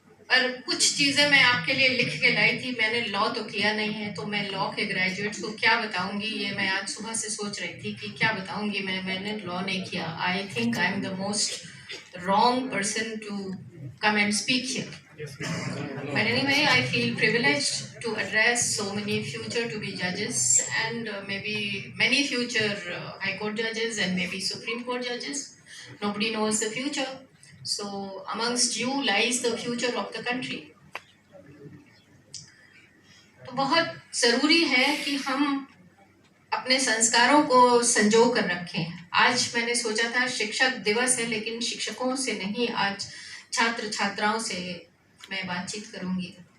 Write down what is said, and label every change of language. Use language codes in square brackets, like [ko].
[hi] पर कुछ चीजें मैं आपके लिए लिख के लाई थी। मैंने लॉ तो किया नहीं है, तो मैं लॉ के ग्रेजुएट्स को क्या बताऊंगी, ये मैं आज सुबह से सोच रही थी कि क्या बताऊंगी। मैंने लॉ नहीं किया। [en] I think I am the most wrong person to come and speak here. But anyway, I feel privileged to address so many future to be judges and maybe many future High Court judges and maybe Supreme Court judges. Nobody knows the future. So amongst you lies the future of the country. [hi] तो बहुत ज़रूरी है कि हम अपने संस्कारों को संजो कर रखें। आज मैंने सोचा था शिक्षक दिवस है, लेकिन शिक्षकों से नहीं, आज छात्र छात्राओं से मैं बातचीत करूंगी।